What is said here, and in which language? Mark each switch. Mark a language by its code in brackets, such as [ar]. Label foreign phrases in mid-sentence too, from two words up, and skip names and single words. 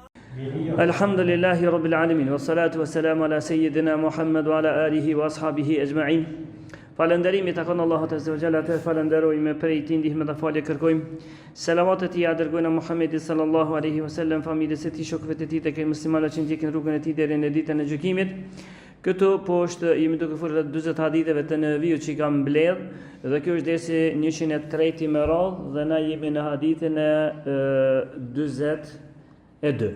[ar] الحمد لله رب العالمين، والصلاة والسلام على سيدنا محمد وعلى آله وأصحابه أجمعين. [sq] Falënderimi takon Allahut [ar] عز وجل, [sq] të falenderojmë prej tij ndihmë dhe falje kërkojmë. Selavatet i dërgojnë Muhammedit [ar] صلى الله عليه وسلم, [sq] familjes së tij, shokëve të tij, tek muslimanët që ndjekin rrugën e tij deri në ditën e gjykimit. Këtu poshtë jemi duke folur rreth 40 haditheve të Neviut që kam mbledh, dhe kjo është dersi 103 me radhë dhe na jemi në hadithin e 42.